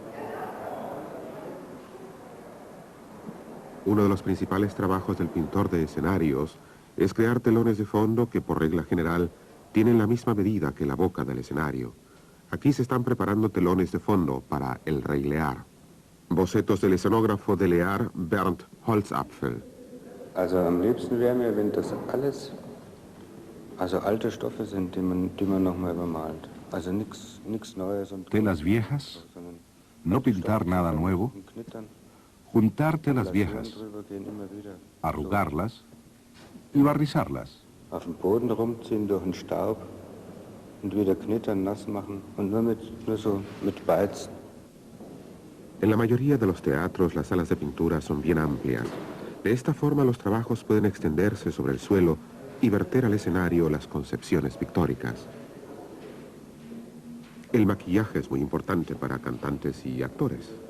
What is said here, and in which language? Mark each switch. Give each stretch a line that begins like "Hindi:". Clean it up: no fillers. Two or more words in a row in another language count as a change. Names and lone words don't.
Spanish: Uno de los principales trabajos del pintor de escenarios es crear telones de fondo que, por regla general, tienen la misma medida que la boca del escenario. Aquí se están preparando telones de fondo para El Rey Lear. Bocetos del escenógrafo de Lear, Bernd Holzapfel.
German: Also am liebsten wäre mir, wenn das alles, also alte Stoffe sind, die man nochmal übermalt. Also nichts Neues.
Spanish: Telas viejas, no pintar nada nuevo, juntar telas viejas, arrugarlas y barnizarlas.
German: Auf dem Boden rumziehen durch den Staub und wieder knittern, nass machen und nur so mit Beizen.
Spanish: En la mayoría de los teatros las salas de pintura son bien amplias. De esta forma los trabajos pueden extenderse sobre el suelo y verter al escenario las concepciones pictóricas. El maquillaje es muy importante para cantantes y actores.